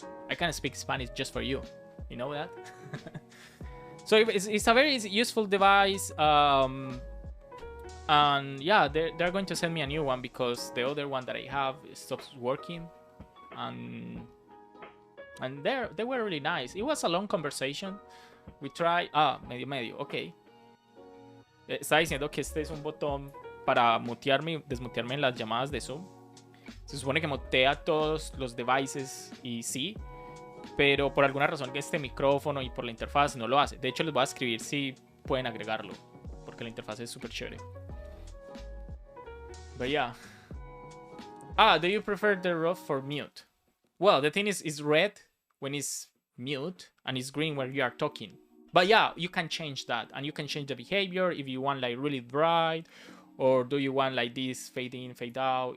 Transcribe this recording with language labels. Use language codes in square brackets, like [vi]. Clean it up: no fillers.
[en] I can speak Spanish just for you. You know that? So it's a very useful device. And yeah, they're going to send me a new one because the other one that I have stops working. And they were really nice. It was a long conversation. We tried... medio, ok. [es] Está diciendo que este es un botón para mutearme y desmutearme en las llamadas de Zoom. Se supone que mutea todos los devices y sí, pero por alguna razón que este micrófono y por la interfaz no lo hace. De hecho, les voy a escribir si pueden agregarlo, porque la interfaz es súper chévere. [en] But yeah. Do you prefer the rough for mute? Well, the thing is red when it's mute and it's green when you are talking. But yeah, you can change that, and you can change the behavior if you want like really bright, or do you want like this fade in, fade out.